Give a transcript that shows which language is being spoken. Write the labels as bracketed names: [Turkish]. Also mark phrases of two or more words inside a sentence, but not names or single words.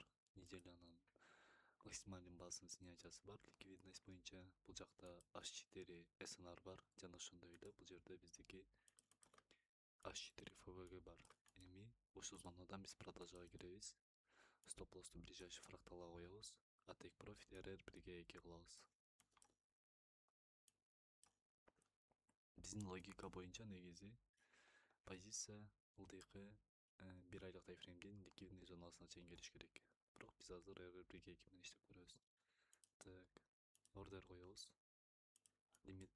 [Kyrgyz] Неделянын максимальный базасын снятиясы бар ликвидность боюнча. Бул жакта H4 SNR бар. Жана ошондой эле бул жерде биздики H4 FVG бар. Эми ушул зонадан биз продажага киребиз. Стоп лоссту ближайший фракталга коебуз. А [English] take profit [Kyrgyz] RR 1/2 кылабыз. Биздин логика боюнча негизи позиция ылдыйкы 1 айлык тайфреймдин ликвидный зонасына чейин келиш керек. Бирок биз азыр RR 1/2 менен иштеп көрөбүз. Так, ордер коебуз. Лимит.